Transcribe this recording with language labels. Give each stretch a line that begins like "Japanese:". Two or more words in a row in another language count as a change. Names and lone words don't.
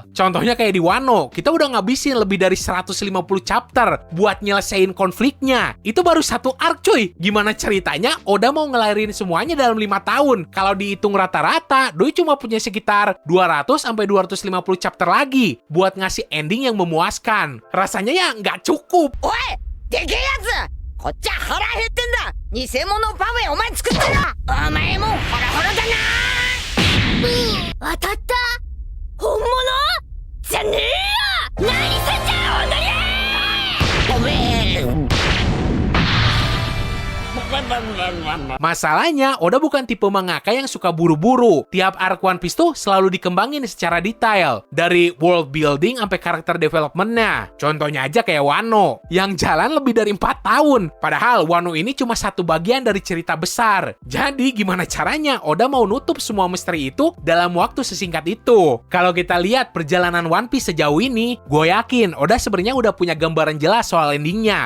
Indonesian: Contohnya kayak di Wano, kita udah ngabisin lebih dari 150 chapter buat nyelesain konfliknya. Itu baru satu arc cuy. Gimana ceritanya Oda mau ngelahirin semuanya dalam 5 tahun? Kalau dihitung rata-rata, doi cuma punya sekitar 200-250 chapter lagi buat ngasih ending yang memuaskan. Rasanya ya nggak cukup.
Japanese: おい、でけえやつ! こっちは腹減ってんだ。偽物パフェお前作ったな。お前もホラホラだな。当たった。本物じゃねえよ。何すんじゃ本当に。ごめん。
Indonesian: Masalahnya, Oda bukan tipe mangaka yang suka buru-buru. Tiap arc One Piece tuh selalu dikembangin secara detail. Dari
English: world building
Indonesian: sampai karakter development-nya. Contohnya aja kayak Wano, yang jalan lebih dari 4 tahun. Padahal Wano ini cuma satu bagian dari cerita besar. Jadi gimana caranya Oda mau nutup semua misteri itu dalam waktu sesingkat itu? Kalau kita lihat perjalanan One Piece sejauh ini, gue yakin Oda sebenarnya udah punya gambaran jelas soal endingnya.